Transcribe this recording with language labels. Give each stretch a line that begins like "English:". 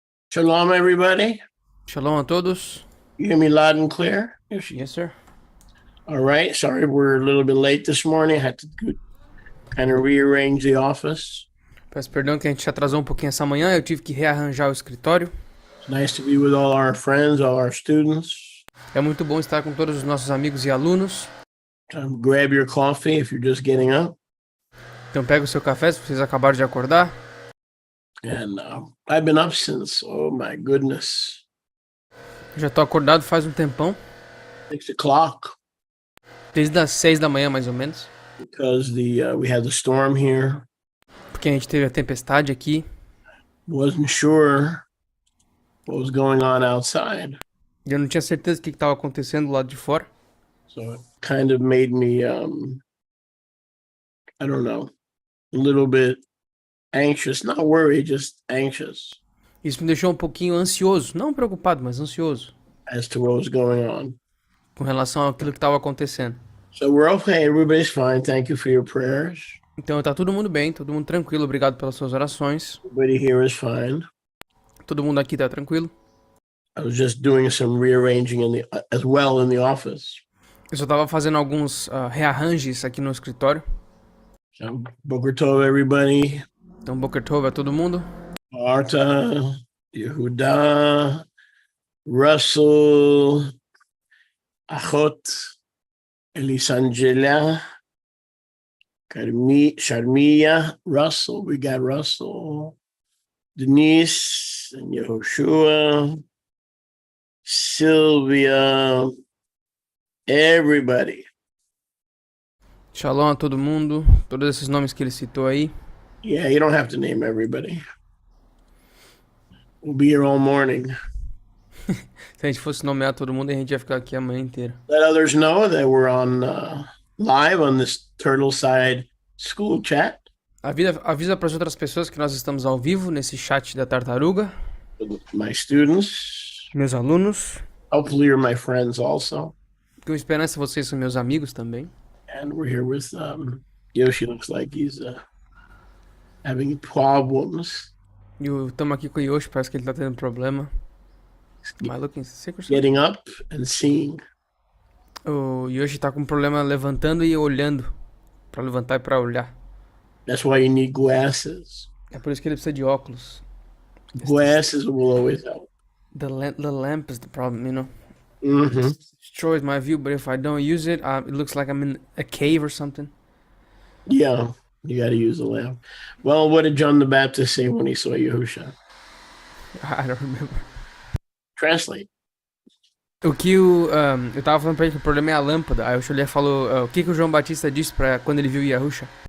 English: Shalom, everybody.
Portuguese: Shalom a todos.
English: You hear me loud and clear? Yes, sir. All right. Sorry, we're a little bit late this morning. I had to kind of rearrange the office.
Portuguese: Peço perdão que a gente atrasou um pouquinho essa manhã, eu tive que rearranjar o escritório.
English: It's nice to be with all our friends, all our students.
Portuguese: É muito bom estar com todos os nossos amigos e alunos.
English: Grab your coffee if you're just getting up.
Portuguese: Então pega o seu café se vocês acabaram de acordar.
English: And I've been up since, oh my goodness,
Portuguese: Eu já tô acordado faz um tempão,
English: 6 o'clock
Portuguese: desde as 6 da manhã mais ou menos.
English: because we had the storm here.
Portuguese: Porque a gente teve a tempestade aqui.
English: Wasn't sure what was going on outside.
Portuguese: E eu não tinha certeza do que estava acontecendo do lado de fora.
English: So it kind of made me, I don't know, a little bit anxious, not worried, just anxious
Portuguese: Isso me deixou um pouquinho ansioso. Não preocupado, mas ansioso.
English: as to what was going on.
Portuguese: Com relação àquilo que estava acontecendo.
English: So we're okay. Everybody's fine. Thank you for your prayers.
Portuguese: Então tá todo mundo bem, todo mundo tranquilo. Obrigado pelas suas orações.
English: Everybody here is fine.
Portuguese: Todo mundo aqui tá tranquilo.
English: I was just doing some rearranging as well in the office.
Portuguese: Eu só tava fazendo alguns rearranjes aqui no escritório.
English: So Boker Tov, everybody.
Portuguese: Então, Boker Tov a todo mundo.
English: Marta, Yehuda, Russell, Achot, Elisangela, Sharmiya, Russell. We got Russell, Denise, and Yehoshua, Sylvia, everybody.
Portuguese: Shalom a todo mundo. Todos esses nomes que ele citou aí.
English: Yeah, you don't have to name everybody. We'll be here all morning.
Portuguese: Se a gente fosse nomear todo mundo, a gente ia ficar aqui a manhã inteira.
English: Let others know that we're on live on this Turtle Side School chat.
Portuguese: Avisa para as outras pessoas que nós estamos ao vivo nesse chat da Tartaruga.
English: With my students.
Portuguese: Meus alunos.
English: Hopefully you're my friends also.
Portuguese: Com esperança vocês são meus amigos também.
English: And we're here with Yoshi. Looks like he's having problems.
Portuguese: E estamos aqui com o Yoshi, parece que ele tá tendo problema.
English: Am I looking sick or something? Getting up and seeing.
Portuguese: O Yoshi tá com problema levantando e olhando. Pra levantar e pra olhar.
English: That's why you need glasses.
Portuguese: É por isso que ele precisa de óculos.
English: Glasses will always help. The lamp is the problem, you know. Mm-hmm. Destroys my view, but if I don't use it, it looks like I'm in a cave or something. Yeah, you got to use the lamp. Well, what did John the Baptist say when he saw Yahusha? I don't remember. Translate.
Portuguese: O que eu tava falando pra ele que o problema é a lâmpada. Aí o Xolé falou, o que o João Batista disse pra quando ele viu Yahusha?